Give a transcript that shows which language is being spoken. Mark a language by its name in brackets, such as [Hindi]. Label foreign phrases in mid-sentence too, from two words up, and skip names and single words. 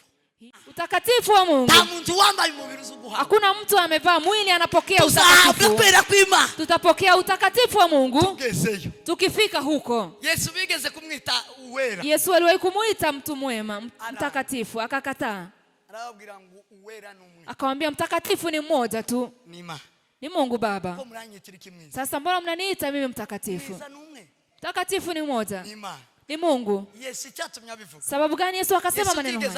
[Swahili] Utakatifu wa Mungu. Hakuna mtu amevaa mwili anapokea utakatifu. Tutapokea utakatifu wa Mungu tukifika huko. [Kinyarwanda] Yesu bigeze kumwita uwera. [Swahili] Yesu aliwahi kumuita mtu mwema, mtakatifu, akakataa. Akamwambia mtakatifu ni mmoja tu. Ni Mungu Baba. Sasa mbona mnaniita mimi mtakatifu? Mtakatifu ni mmoja. Ni Mungu. Sababu gani Yesu akasema maneno haya?